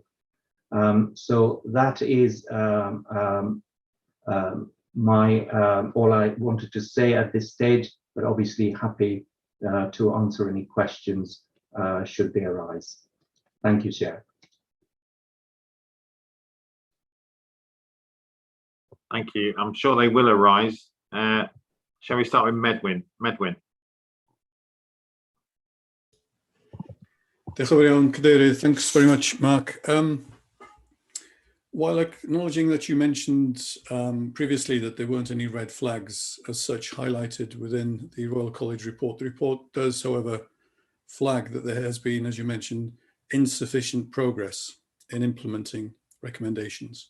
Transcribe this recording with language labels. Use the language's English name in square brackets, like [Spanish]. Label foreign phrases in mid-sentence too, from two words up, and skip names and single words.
[English] So that is all I wanted to say at this stage, but obviously happy to answer any questions should they arise. Thank you, Chair. Thank you. I'm sure they will arise. Shall we start with Medwyn? Medwyn. [Welsh] Diolch yn fawr iawn, Cadeirydd. [English] Thanks very much, Mark. While acknowledging that you mentioned previously that there weren't any red flags as such highlighted within the Royal College report, the report does, however, flag that there has been, as you mentioned, insufficient progress in implementing recommendations.